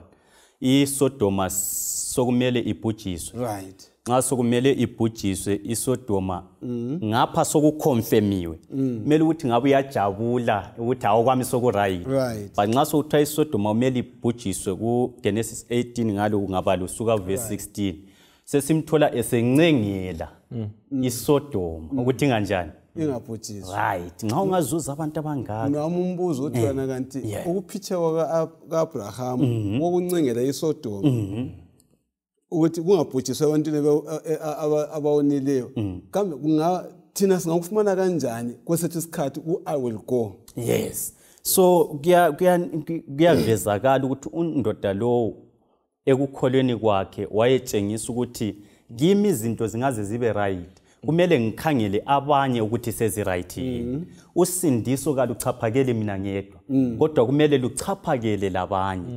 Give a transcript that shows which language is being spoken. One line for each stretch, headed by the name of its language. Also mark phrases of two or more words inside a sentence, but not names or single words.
North Ndebele: ISodoma sokumele ibhujiswe.
English: Right.
North Ndebele: Nxa sokumele ibhujiswe iSodoma ngapha sokuconfirmiwe. Kumele ukuthi ngabe uyajabula ukuthi awukwami soku-right. But nxa sokuthiwa iSodoma kumele ibhujiswe ku Genesis 18 ngalo kungabala usuka verse 16. Sesimthola esencengela iSodoma ukuthi kanjani ingabhujiswa.
English: Right.
North Ndebele: Nxa ungazuza abantu abangaka. Nami umbuzo uthi wena kanti ukuphitheka kaAbraham wokuncengela iSodoma ukuthi kungabhujiswa abantu abawonileyo. Kambe thina singakufumana kanjani kwesethu isikhathi
English: I will go? Yes.
North Ndebele: So kuyavezakala ukuthi undoda lo ekukholweni kwakhe wayetshengisa ukuthi kimi izinto zingaze zibe right. Kumele ngikhangele abanye ukuthi sezi right yini. Usindiso kaluchaphakele mina ngedwa. Kodwa kumele luchaphakele labanye.